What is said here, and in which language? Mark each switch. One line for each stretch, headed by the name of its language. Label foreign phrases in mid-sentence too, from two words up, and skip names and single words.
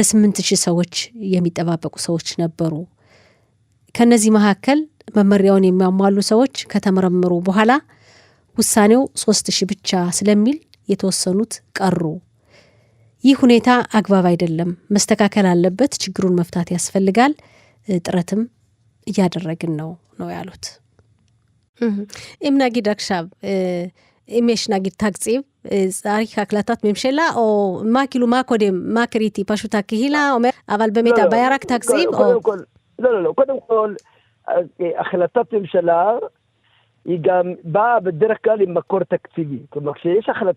Amharic: 8000 ሰዎች የሚጠባበቁ ሰዎች ነበሩ። ከነዚህ መካከል መመሪያውን የሚያሟሉ ሰዎች ከተመረመሩ በኋላ ውሳኔው 3000 ብቻ ስለሚል የተወሰኑት ቀሩ። ይህ ሁኔታ አግባብ አይደለም፣ መስተካከል አለበት፣ ችግሩን መፍታት ያስፈልጋል፣ ጥረትም እያደረግን ነው ያሉት። ኢምናጊድ አክሻብ ኢሜሽናጊድ ታክጺብ
Hebrew: צריך החלטת ממשלה או מה כאילו מה קודם, מה קריטי? פשוט הקהילה אומר, אבל באמת הבעיה רק תקציב או... לא, קודם כל, החלטת ממשלה היא גם באה בדרך כלל עם מקור תקציבי. כלומר, כשיש החלטה